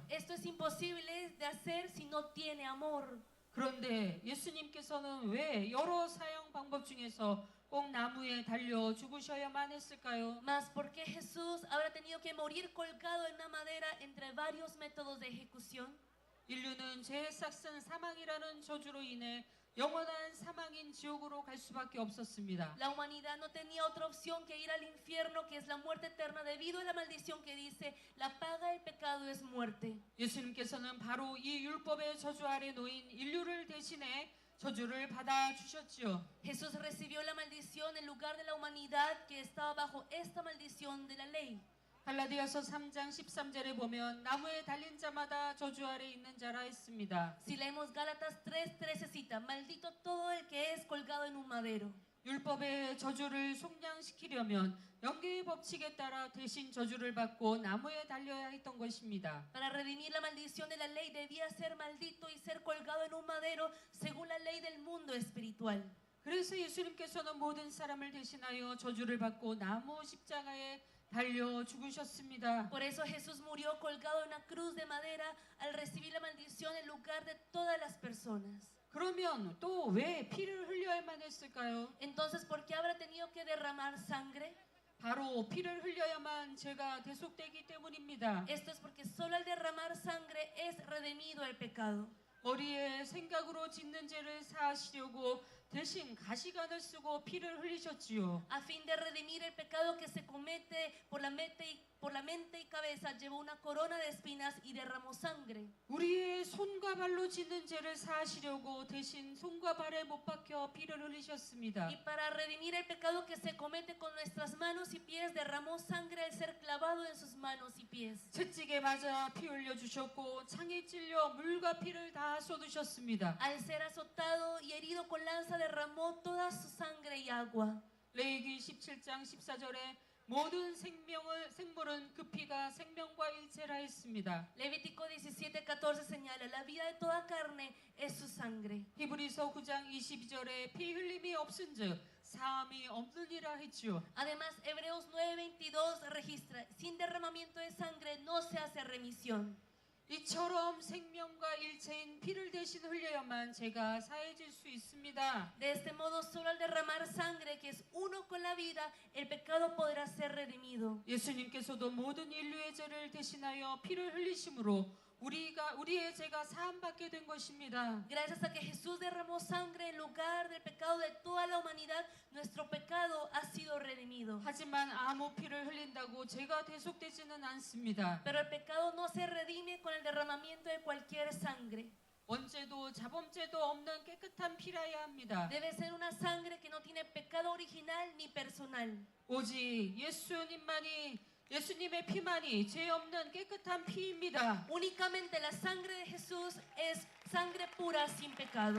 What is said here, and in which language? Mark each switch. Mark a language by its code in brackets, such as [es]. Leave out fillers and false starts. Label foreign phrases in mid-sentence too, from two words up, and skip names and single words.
[es] Esto es imposible de hacer si no tiene amor. [ko] 그런데 예수님께서는 왜 여러 사형 방법 중에서 꼭 나무에 달려 죽으셔야만 했을까요? [es] Mas ¿por qué Jesús habrá tenido que morir colgado en una madera entre varios métodos de ejecución? [ko] 인류는 죄의 싹슨 사망이라는 저주로 인해 영원한 사망인 지옥으로 갈 수밖에 없었습니다. [es] La humanidad no tenía otra opción que ir al infierno, que es la muerte eterna, debido a la maldición que dice, la paga del pecado es muerte. [ko] 예수님께서는 바로 이 율법의 저주 아래 놓인 인류를 대신해 저주를 받아 주셨지요. [es] Jesús recibió la maldición en lugar de la humanidad que estaba bajo esta maldición de la ley. [ko] 갈라디아서 3장 13절에 보면 나무에 달린 자마다 저주 아래 있는 자라 했습니다. [es] Si leemos Gálatas 3:13 cita, maldito todo el que es colgado en un madero. [ko] 율법의 저주를 속량시키려면 영계의 법칙에 따라 대신 저주를 받고 나무에 달려야 했던 것입니다. [es] Para redimir la maldición de la ley debía ser maldito y ser colgado en un madero según la ley del mundo espiritual. [ko] 그래서 예수님께서는 모든 사람을 대신하여 저주를 받고 나무 십자가에 달려 죽으셨습니다. [es] Por eso Jesús murió colgado en una cruz de madera al recibir la maldición en lugar de todas las personas. [ko] 그러면 또 왜 피를 흘려야만 했을까요? [es] Entonces, ¿por qué habrá tenido que derramar sangre? [ko] 바로 피를 흘려야만 죄가 대속되기 때문입니다. [es] Esto es porque solo al derramar sangre es redimido el pecado. [ko] 머리에 생각으로 짓는 죄를 사하시려고 대신 가시관을 쓰고 피를 흘리셨지요. [es] A fin de redimir el pecado que se comete por la mente y cabeza, llevó una corona de espinas y derramó sangre. [ko] 우리의 손과 발로 짓는 죄를 사하시려고 대신 손과 발에 못 박혀 피를 흘리셨습니다. [es] Y para redimir el pecado que se comete con nuestras manos y pies, derramó sangre al ser clavado en sus manos y pies. [ko] 채찍에 맞아 피 흘려 주셨고 창에 찔려 물과 피를 다 쏟으셨습니다. [es] Al ser azotado y herido con lanza, derramó toda su sangre y agua. [ko] 레위기 17장 14절에 모든 생물은 그 피가 생명과 일체라 했습니다. [es] Levítico 17:14 señala, la vida de toda carne es su sangre. [ko] 히브리서 9장 22절에 피 흘림이 없은즉 사함이 없느니라 했지요. [es] Además, Hebreos 9:22 registra, sin derramamiento de sangre no se hace remisión. [ko] 이처럼 생명과 일체인 피를 대신 흘려야만 죄가 사해질 수 있습니다. [es] De este modo, solo al derramar sangre, que es uno con la vida, el pecado podrá ser redimido. [ko] 예수님께서도 모든 인류의 죄를 대신하여 피를 흘리심으로 우리의 죄가 사함받게 된 것입니다. [es] Gracias a que Jesús derramó sangre en lugar del pecado de toda la humanidad, nuestro pecado ha sido redimido. [ko] 하지만 아무 피를 흘린다고 죄가 대속되지는 않습니다. [es] Pero el pecado no se redime con el derramamiento de cualquier sangre. [ko] 원죄도 자범죄도 없는 깨끗한 피라야 합니다. [es] Debe ser una sangre que no tiene pecado original ni personal. [ko] 오직 예수님의 피만이 죄 없는 깨끗한 피입니다. [es] Únicamente la sangre de Jesús es sangre pura sin pecado.